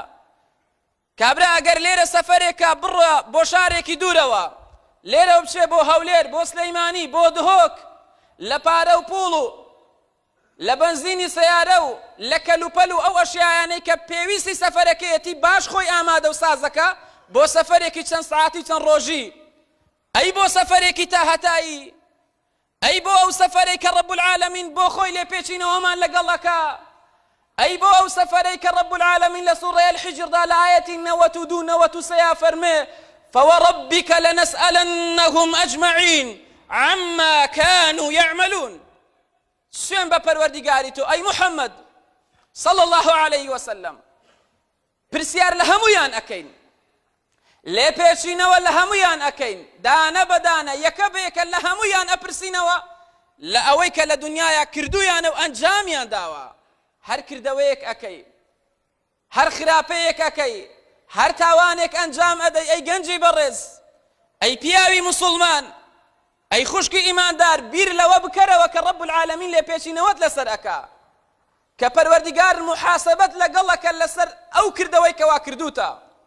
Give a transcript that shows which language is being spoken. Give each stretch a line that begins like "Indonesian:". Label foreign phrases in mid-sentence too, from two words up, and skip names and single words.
Central Kurdish: کابرا ئەگەر لێرە سەفەرێکە بڕە بۆ شارێکی دوورەوە لێرە بچێ بۆ هەولێر بۆ سلەیمانی بۆ دهۆک لە پارە و پوڵ و لە بەنزینی سەیارە و لە کەلوپەل و ئەو ئەشیایانەی کە پێویستی سەفەرەکەیەتی باش خۆی ئامادە و سازەکە بۆ سەفەرێکی چەند سعاتی چەند ڕۆژی. ئەی بۆ سەفەرێکی تا هەتایی ئەی بۆ ئەو سەفەرەی کە
Arabic: رب العالمین
Central Kurdish: بۆ خۆی لێ پێچینەوەمان لەگەڵەکە ئەی بۆ ئەو سەفەرەی کە
Arabic: رب العالمین
Central Kurdish: لە سوورەی الحیجردا لە ئاەتی 92 93 فەرمێ
Arabic: فوربك لنسألنهم أجمعين عما كانوا يعملون.
Central Kurdish: سوێن بە پەروەردیگاری تۆ ئەی محەممەد
Arabic: صلى الله عليه وسلم
Central Kurdish: پرسیار لە هەموویان ئەکەین لێ پێچینەوە لە هەموویان ئەکەین دانە بەدانە یەکە بەیەکە لە هەموویان ئەپرسینەوە لە ئەوەی کە لە دنیاە کردویانە و ئەنجامیان داوە. هەر کردەوەیەک ئەەکەی هەر خراپەیەک ئەەکەی هەر تاوانێک ئەنجام ئەدەی ئەی گەنجی بەڕێز ئەی پیاوی مسلمان ئەی خوشکی ئیماندار بیر لەوە بکەرەوە کە
Arabic: رب العالمین
Central Kurdish: لێ پێچینەوەت لەسەر ئەکا کە پەروەردیگار محاسەبەت لەگەڵەکە لەسەر ئەو کردەوەی کەوا کردوتە.